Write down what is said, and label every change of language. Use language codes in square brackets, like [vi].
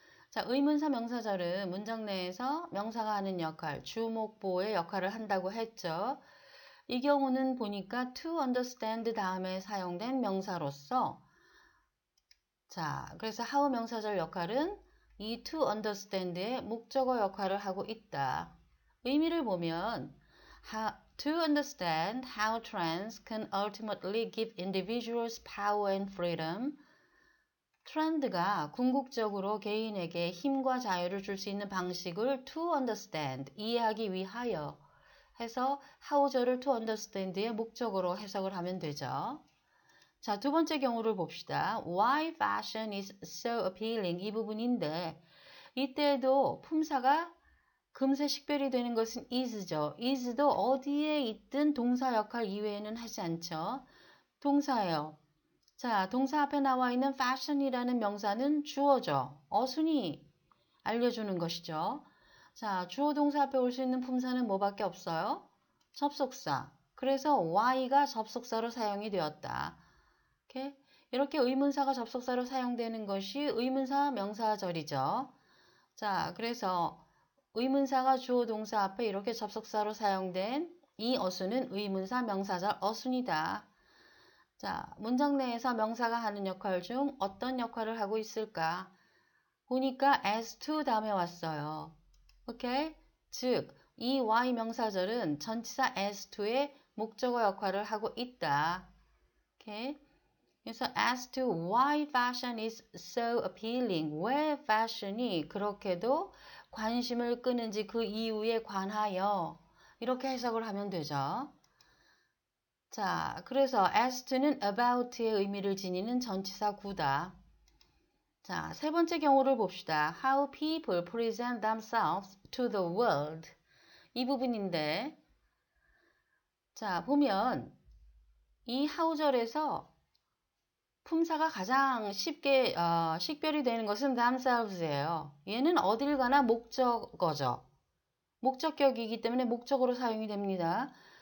[ko] 자, 의문사 명사절은 문장 내에서 명사가 하는 역할, 주목보의 역할을 한다고 했죠. 이 경우는 보니까 to understand 다음에 사용된 명사로서, 자, 그래서 how 명사절 역할은 이 to understand의 목적어 역할을 하고 있다. 의미를 보면 [en] to understand how trends can ultimately give individuals power and freedom. [ko] 트렌드가 궁극적으로 개인에게 힘과 자유를 줄 수 있는 방식을 to understand, 이해하기 위하여 해서 how절을 to understand의 목적으로 해석을 하면 되죠. 자, 두 번째 경우를 봅시다. [en] Why fashion is so appealing. [ko] 이 부분인데 이때도 품사가 금세 식별이 되는 것은 is죠. is도 어디에 있든 동사 역할 이외에는 하지 않죠. 동사예요. 자, 동사 앞에 나와 있는 fashion이라는 명사는 주어죠. 어순이 알려주는 것이죠. 자, 주어 동사 앞에 올 수 있는 품사는 뭐밖에 없어요? 접속사. 그래서 why가 접속사로 사용이 되었다. 이렇게 의문사가 접속사로 사용되는 것이 의문사 명사절이죠. 자, 그래서 의문사가 주어 동사 앞에 이렇게 접속사로 사용된 이 어순은 의문사 명사절 어순이다. 자, 문장 내에서 명사가 하는 역할 중 어떤 역할을 하고 있을까? 보니까 as to 다음에 왔어요. 오케이? 즉, 이 y 명사절은 전치사 as to의 목적어 역할을 하고 있다. 오케이? 그래서 [en] as to why fashion is so appealing. [ko] 왜 fashion이 그렇게도 관심을 끄는지 그 이유에 관하여 이렇게 해석을 하면 되죠. 자, 그래서 as to는 about의 의미를 지니는 전치사 구다. 자, 세 번째 경우를 봅시다. [en] How people present themselves to the world. [ko] 이 부분인데, 자, 보면 이 how절에서 품사가 가장 쉽게 식별이 되는 것은 themselves예요. 얘는 어딜 가나 목적어죠. 목적격이기 때문에 목적어로 사용이 됩니다.